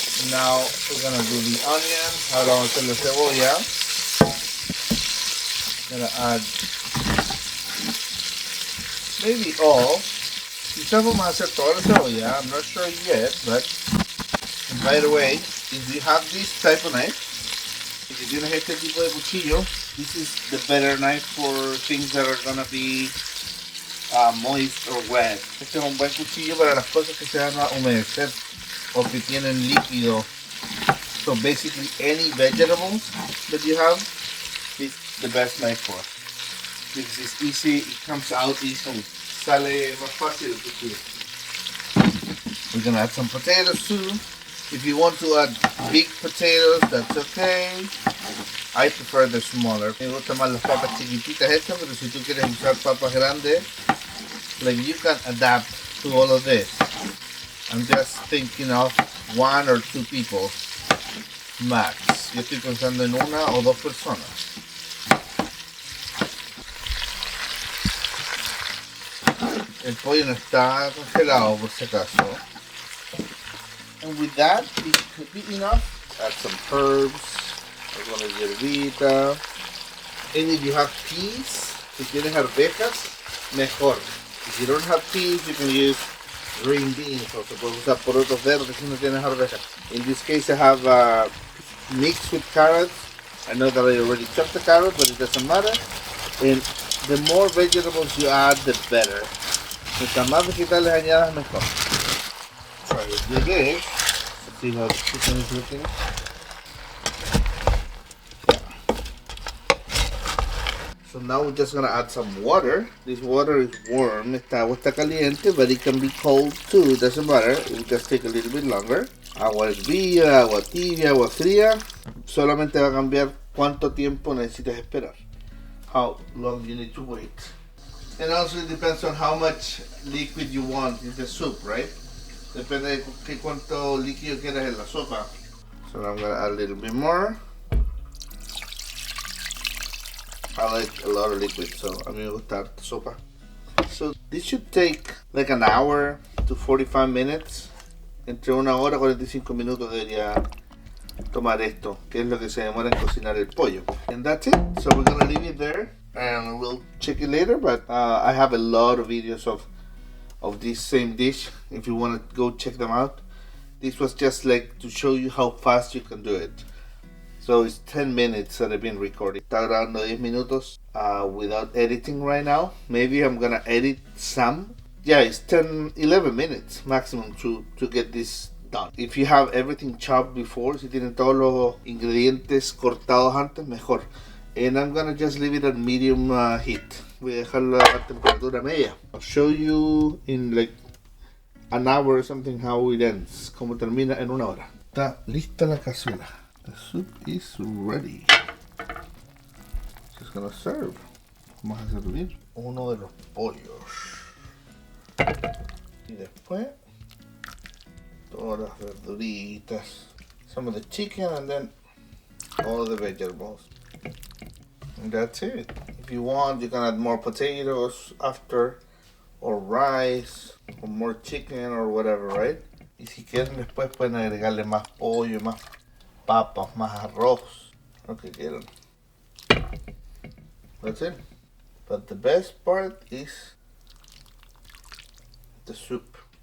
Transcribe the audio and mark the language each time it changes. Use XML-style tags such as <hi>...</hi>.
<en>Now we're gonna do the onion.</en> <es>Ahora vamos a hacer la cebolla.</es> <en>Gonna add maybe all.</en> <es>Quizás vamos a hacer toda la cebolla.</es> <en>I'm not sure yet, but by the way, if you have this type of knife, if you</en> <es>tienes este tipo de cuchillo,</es> <en>this is the better knife for things that are gonna be moist or wet.</en> <es>Este es un buen cuchillo para las cosas que se van a humedecer o que tienen líquido.</es> <en>So basically any vegetables that you have is the best knife for. Because it's easy, it comes out easily.</en> <es>Sale más fácil el cuchillo.</es> <en>We're gonna add some potatoes too. If you want to add big potatoes, that's okay. I prefer the smaller.</en> <es>Me gustan más las papas chiquititas estas, pero si tú quieres usar papas grandes,</es> <en>like you can adapt to all of this. I'm just thinking of one or two people max.</en> <es>Yo estoy pensando en una o dos personas. El pollo no está congelado por si acaso.</es> <en>And with that, it could be enough. Add some herbs,</en> <es>alguna hierbita.</es> <en>And if you have peas,</en> <es>si tienes arvejas, mejor.</es> <en>If you don't have peas, you can use green beans,</en> <es>o se puede usar porotos verdes si no tienes arvejas.</es> <en>In this case, I have mixed with carrots. I know that I already chopped the carrot, but it doesn't matter. And the more vegetables you add, the better.</en> <es>Mientras más vegetales añadas, mejor.</es> <en>Try with the egg. See how the chicken is looking. Yeah. So now we're just gonna add some water. This water is warm.</en> <es>Esta agua está caliente,</es> <en>but it can be cold too. It doesn't matter. It will just take a little bit longer.</en> <es>Agua hervida, agua tibia, agua fría. Solamente va a cambiar cuánto tiempo necesitas esperar.</es> <en>How long you need to wait. And also it depends on how much liquid you want in the soup, right?</en> <es>Depende de cuánto líquido quieras en la sopa.</es> <en>So I'm gonna add a little bit more. I like a lot of liquid, so</en> <es>a mí me gusta harta sopa.</es> <en>So this should take like an hour to 45 minutes.</en> <es>Entre una hora y 45 minutos debería tomar esto, que es lo que se demora en cocinar el pollo.</es> <en>And that's it. So we're gonna leave it there and we'll check it later, but I have a lot of videos of this same dish if you want to go check them out. This was just like to show you how fast you can do it. So it's 10 minutes that I've been recording.</en> <es>Está grabando 10 minutos</es> <en>without editing right now. Maybe I'm gonna edit some. Yeah, it's 11 minutes maximum to get this done. If you have everything chopped before,</en> <es>si tienen todos los ingredientes cortados antes, mejor.</es> <en>And I'm gonna just leave it at medium heat.</en> <es>Voy a dejarlo a temperatura media.</es> <en>I'll show you in like an hour or something how it ends.</en> <es>Como termina en una hora. Está lista la cazuela.</es> <en>The soup is ready. Just gonna serve.</en> <es>Vamos a servir uno de los pollos. Y después todas las verduritas.</es> <en>Some of the chicken and then all the vegetables. And that's it. If you want, you can add more potatoes after, or rice, or more chicken, or whatever, right?</en> <es>Y si quieren después pueden agregarle más pollo, más papas, más arroz, lo que quieran.</es> <en>That's it. But the best part is the soup.</en>